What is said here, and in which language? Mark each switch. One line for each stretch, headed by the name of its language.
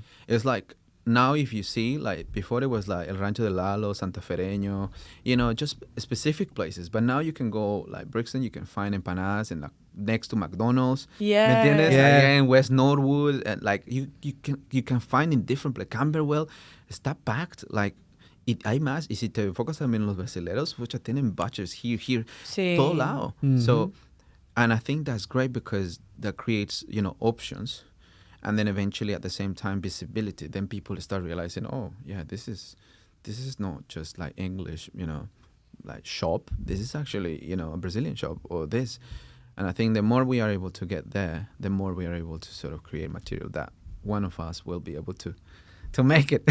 English: It's like now if you see, like before it was like El Rancho de Lalo, Santa Fereño, just specific places, but now you can go like Brixton, you can find empanadas and like next to McDonald's. Yeah.
Spanish: ¿Me entiendes?
English: Yeah.
Spanish: Allá
English: in West Norwood, and like you can find in different places. Camberwell
Spanish: está
English: packed, like.
Spanish: Hay más, y si te enfocas también en los brasileros,
English: which
Spanish: tienen
English: butchers here,
Spanish: Sí. todo lado.
English: So, and I think that's great because that creates, options, and then eventually at the same time visibility. Then people start realizing, oh yeah, this is not just like English, like shop. This is actually, a Brazilian shop or this. And I think the more we are able to get there, the more we are able to sort of create material that one of us will be able to make it.